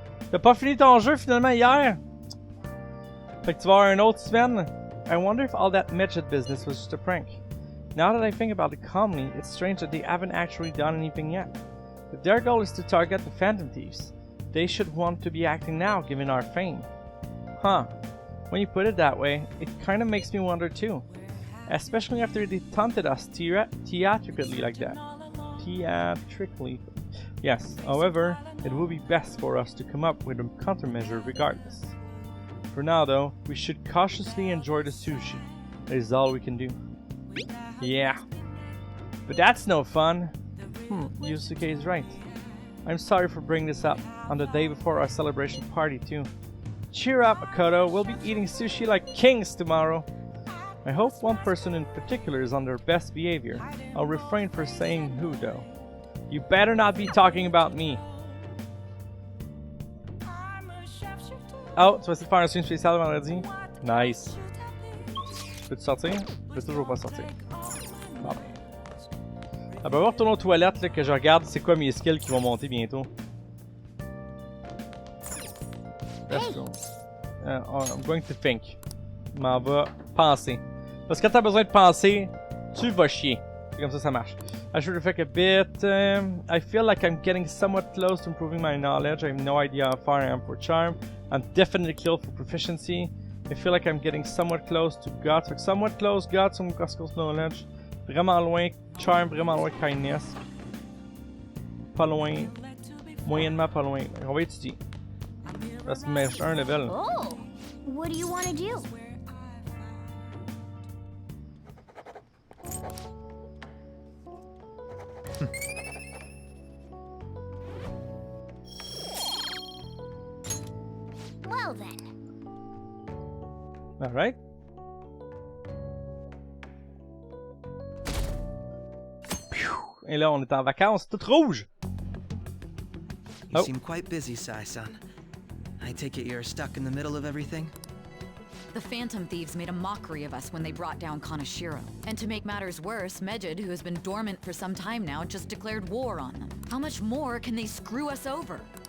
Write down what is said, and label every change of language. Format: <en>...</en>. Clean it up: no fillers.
<fr>T'as pas fini ton jeu finalement hier? Fait que tu vas avoir un autre semaine.</fr> <en>I wonder if all that Medjed business was just a prank. Now that I think about it calmly, it's strange that they haven't actually done anything yet. If their goal is to target the Phantom Thieves, they should want to be acting now given our fame. Huh. When you put it that way, it kinda makes me wonder too. Especially after they taunted us theatrically like that. Theatrically. Yes, however, it would be best for us to come up with a countermeasure regardless. For now though, we should cautiously enjoy the sushi. That is all we can do. Yeah. But that's no fun. Yusuke is right. I'm sorry for bringing this up on the day before our celebration party too. Cheer up, Makoto. We'll be eating sushi like kings tomorrow. I hope one person in particular is on their best behavior. I'll refrain from saying who though. You better not be talking about me.</en> <fr>Oh, tu vas essayer de faire un stream spécial vendredi? Nice. Peux-tu sortir? Je peux toujours pas sortir. Bon. Ah ben, on va retourner aux toilettes là, que je regarde c'est quoi mes skills qui vont monter bientôt.</fr> <en>Let's go. I'm going to think.</en> <fr>Je m'en va penser. Parce que quand t'as besoin de penser, tu vas chier. C'est comme ça marche.</fr> <en>I should reflect a bit. I feel like I'm getting somewhat close to improving my knowledge. I have no idea how far I am for charm. I'm definitely close for proficiency. I feel like I'm getting somewhat close to guts. Like somewhat close guts, on close knowledge.</en> <fr>Vraiment loin charm, vraiment loin kindness. Pas loin. Moyennement pas loin. On va étudier. Parce que j'ai un level.</fr> <en>Oh, what do you want to do? Well then. All right.</en> <fr>Et là, on est en vacances, tout rouge.</fr> <en>You seem quite busy, Sai-san. I take it you're stuck in the middle of everything? The Phantom Thieves made a mockery of us when they brought down Kaneshiro. And to make matters worse, Mejid, who has been dormant for some time now, just declared war on them. How much more can they screw us over?</en>